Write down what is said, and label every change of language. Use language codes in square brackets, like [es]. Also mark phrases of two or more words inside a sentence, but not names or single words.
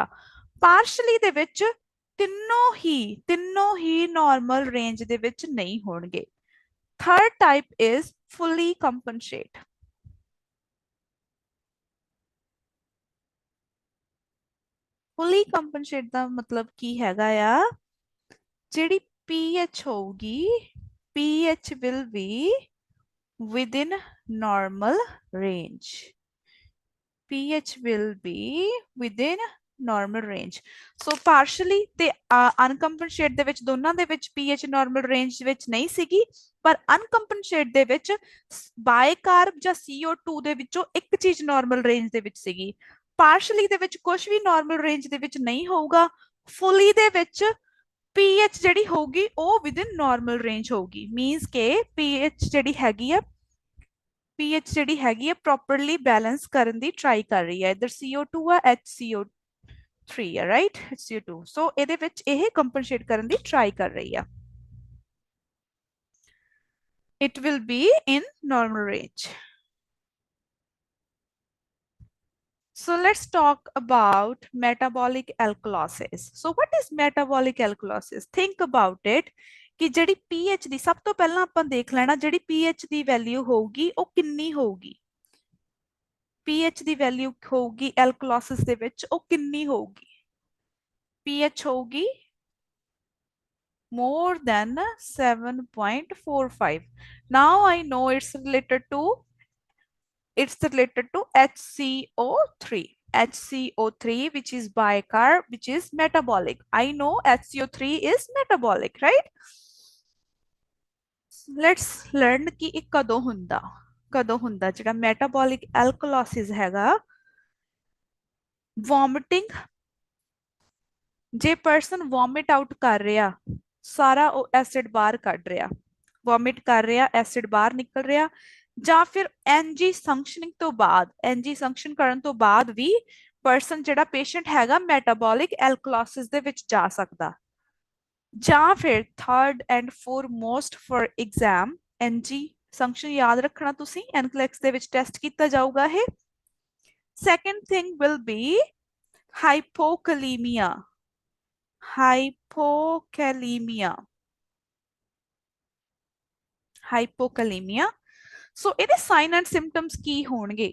[pa] ਪਾਰਸ਼ਲੀ ਦੇ ਵਿੱਚ ਤਿੰਨੋਂ ਹੀ ਨਾਰਮਲ ਰੇਂਜ ਦੇ ਵਿੱਚ ਨਹੀਂ ਹੋਣਗੇ। [en] Third type is fully compensate. Fully compensate [pa] ਦਾ ਮਤਲਬ ਕੀ ਹੈਗਾ ਆ, ਜਿਹੜੀ pH ਹੋਊਗੀ, [en] pH will be within normal range. pH will be within normal range. So partially [pa] ਤੇ uncompensate ਦੇ ਵਿੱਚ ਦੋਨਾਂ ਦੇ ਵਿੱਚ pH [en] normal range [pa] ਵਿੱਚ ਨਹੀਂ ਸੀਗੀ, ਪਰ uncompensate ਦੇ ਵਿੱਚ ਬਾਇਕਾਰਬ ਜਾਂ CO2 ਦੇ ਵਿੱਚੋਂ ਇੱਕ ਚੀਜ਼ [en] normal range [pa] ਦੇ ਵਿੱਚ ਸੀਗੀ। partially ਦੇ ਵਿੱਚ ਕੁਝ ਵੀ [en] normal range [pa] ਦੇ ਵਿੱਚ ਨਹੀਂ ਹੋਊਗਾ। fully ਦੇ ਵਿੱਚ pH ਜਿਹੜੀ ਹੋਊਗੀ ਉਹ [en] within normal range [pa] ਹੋਊਗੀ। means ਕਿ pH ਜਿਹੜੀ ਹੈਗੀ ਆ [en] properly balance [pa] ਕਰਨ ਦੀ ਟਰਾਈ ਕਰ ਰਹੀ ਹੈ। ਇਧਰ CO2 ਆ, HCO3 ਆ, ਰਾਈਟ, HCO2। ਸੋ ਇਹਦੇ ਵਿੱਚ ਇਹ ਕੰਪਨਸੇਟ ਕਰਨ ਦੀ ਟਰਾਈ ਕਰ ਰਹੀ ਆ। [en] It will be in normal range. So let's talk about metabolic alkalosis. So what is metabolic alkalosis? Think about it. [pa] ਕਿ ਜਿਹੜੀ pH ਦੀ, ਸਭ ਤੋਂ ਪਹਿਲਾਂ ਆਪਾਂ ਦੇਖ ਲੈਣਾ ਜਿਹੜੀ pH ਦੀ ਵੈਲਿਊ ਹੋਊਗੀ ਉਹ ਕਿੰਨੀ ਹੋਊਗੀ। pH ਦੀ ਵੈਲਿਊ ਹੋਊਗੀ ਐਲਕਲੋਸਿਸ ਦੇ ਵਿੱਚ ਉਹ ਕਿੰਨੀ ਹੋਊਗੀ। pH ਹੋਊਗੀ [en] more than [pa] 7.45. [en] Now I know it's related to HCO3. HCO3 which is bicarb, which is metabolic. I know HCO3 is metabolic, right? Let's learn [pa] ਕਿ ਇਹ ਕਦੋਂ ਹੁੰਦਾ ਜਿਹੜਾ [en] metabolic alkalosis [pa] ਹੈਗਾ। vomiting, ਜੇ [en] person vomit out [pa] ਕਰ ਰਿਹਾ, ਸਾਰਾ ਉਹ ਐਸਿਡ ਬਾਹਰ ਕੱਢ ਰਿਹਾ, ਵੋਮਿਟ ਕਰ ਰਿਹਾ, ਐਸਿਡ ਬਾਹਰ ਨਿਕਲ ਰਿਹਾ, ਜਾਂ ਫਿਰ NG ਫੰਕਸ਼ਨਿੰਗ ਤੋਂ ਬਾਅਦ, NG ਫੰਕਸ਼ਨ ਕਰਨ ਤੋਂ ਬਾਅਦ ਵੀ person ਜਿਹੜਾ ਪੇਸ਼ੈਂਟ ਹੈਗਾ [en] metabolic alkalosis [pa] ਦੇ ਵਿੱਚ ਜਾ ਸਕਦਾ। ਜਾਂ ਫਿਰ [en] third and foremost for exam [pa] NG ਫੰਕਸ਼ਨ ਯਾਦ ਰੱਖਣਾ ਤੁਸੀਂ, NCLEX ਦੇ ਵਿੱਚ ਟੈਸਟ ਕੀਤਾ ਜਾਊਗਾ ਇਹ। [en] second thing will be hypokalemia. [pa] ਸੋ ਇਹਦੇ [en] sign and symptoms [pa] ਕੀ ਹੋਣਗੇ